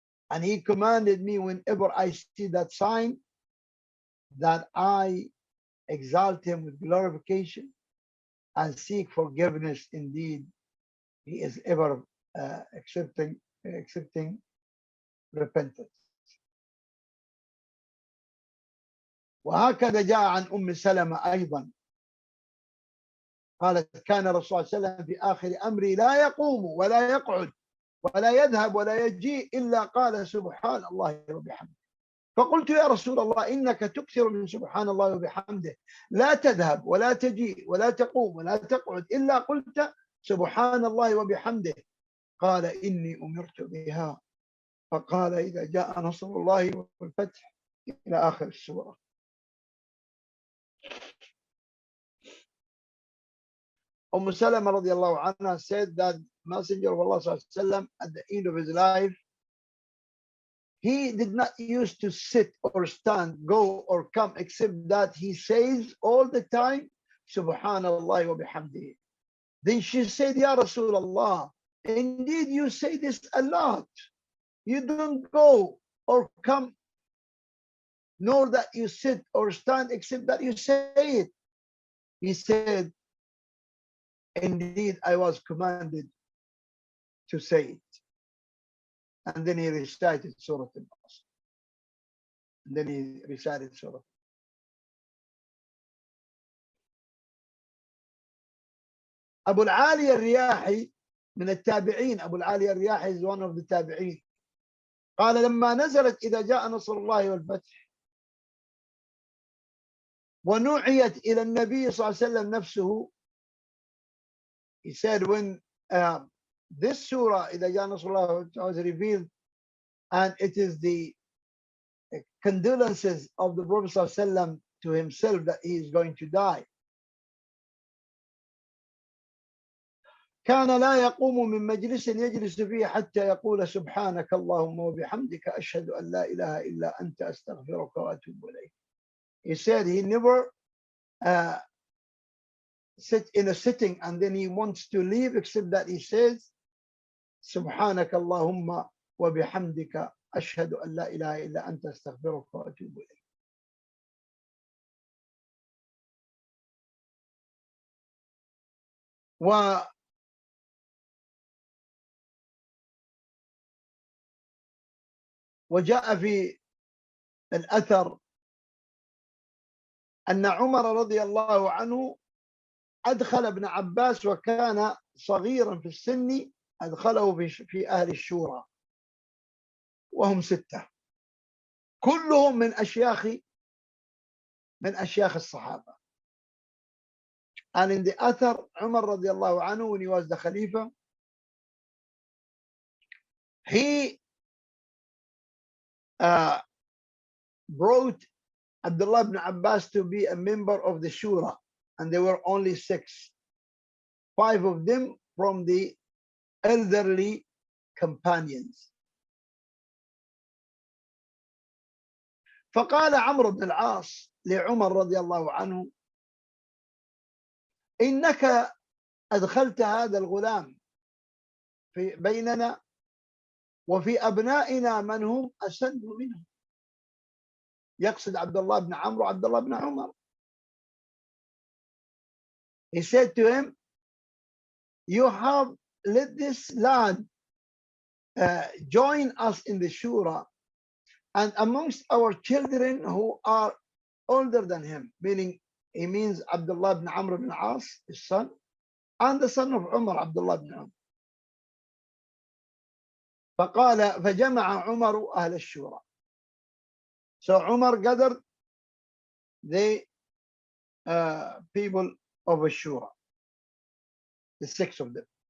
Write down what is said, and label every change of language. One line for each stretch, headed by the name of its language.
English: And he commanded me whenever I see that sign, that I exalt him with glorification and seek forgiveness. Indeed, he is ever accepting repentance.
Arabic: وهكذا جاء عن أم سلمة أيضا قالت كان الرسول صلى الله عليه وسلم في آخر أمري لا يقوم ولا يقعد ولا يذهب ولا يجيء إلا قال سبحان الله وبحمده. فقلت يا رسول الله إنك تكثر من سبحان الله وبحمده، لا تذهب ولا تجيء ولا تقوم ولا تقعد إلا قلت سبحان الله وبحمده. قال إني أمرت بها. فقال إذا جاء نصر الله والفتح إلى آخر السورة.
English: Salama radiallahu anha said that Messenger of Allah sallallahu alaihi wasallam, at the end of his life, he did not used to sit or stand, go or come, except that he says all the time, Subhanallah wa bihamdihi. Then she said, Ya Rasulullah, indeed you say this a lot. You don't go or come, nor that you sit or stand, except that you say it. He said, indeed, I was commanded to say it. And then he recited Surah Al-Nas. And then he recited Surah. Abu al-Ali al-Riyahi
Arabic: من التابعين.
English: Abu al-Ali al-Riyahi is one of the tabi'in.
Arabic: قال لما نزلت إذا جاء نصر الله والفتح ونوعيت إلى النبي صلى الله عليه وسلم نفسه.
English: He said when this surah
Arabic: إذا جاء نصر الله
English: was revealed, and it is the condolences of the Prophet صلى الله عليه وسلم to himself that he is going to die.
Arabic: كان لا يقوم من مجلس يجلس فيه حتى يقول سبحانك اللهم وبحمدك أشهد أن لا إله إلا أنت أستغفرك وأتوب إليك.
English: He said he never sit in a sitting and then he wants to leave, except that he says
Arabic: سبحانك اللهم وبحمدك أشهد أن لا إله إلا أنت أستغفرك وأتوب إليك. وجاء في الأثر أن عمر رضي الله عنه أدخل ابن عباس وكان صغيرا في السن، أدخله في أهل الشورى. وهم 6 كلهم من أشياخ الصحابة.
English: And in the Athar, Umar radiallahu anhu, when he was the Khalifa, he brought Abdullah ibn Abbas to be a member of the Shura, and there were only 6. 5 of them from the elderly companions.
Arabic: فقال عمرو بن العاص لعمر رضي الله عنه: إنك أدخلت هذا الغلام في بيننا وفي أبنائنا من هم أسن منه. يقصد عبد الله بن عمرو وعبد الله بن عمر.
English: He said to him, you have let this lad join us in the Shura, and amongst our children who are older than him, meaning he means Abdullah ibn Amr ibn As, his son, and the son of Umar, Abdullah ibn Umar.
Arabic: فقال فجمع عمر أهل الشورى.
English: So Umar gathered the people of Ashura, the 6 of them.